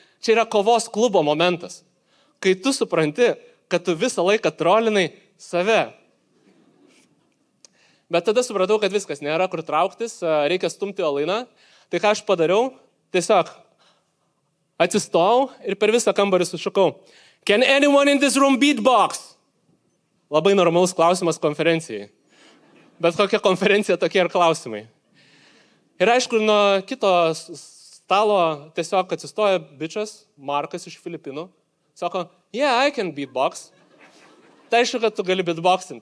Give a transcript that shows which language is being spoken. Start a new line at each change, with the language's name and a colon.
Lithuanian: Čia yra kovos klubo momentas. Kai tu supranti, kad tu visą laiką trolinai save. Bet tada supratau, kad viskas nėra kur trauktis, reikia stumti olainą. Tai ką aš padariau? Tiesiog atsistojau ir per visą kambarį sušukau.
English: Can anyone in this room beatbox?
Lithuanian: Labai normalus klausimas konferencijai. Bet kokia konferencija, tokie ir klausimai. Ir aišku, nuo kito stalo tiesiog atsistoja bičas, Markas iš Filipinų. Sako,
English: yeah, I can beatbox.
Lithuanian: Tai aišku, kad tu gali beatboxinti.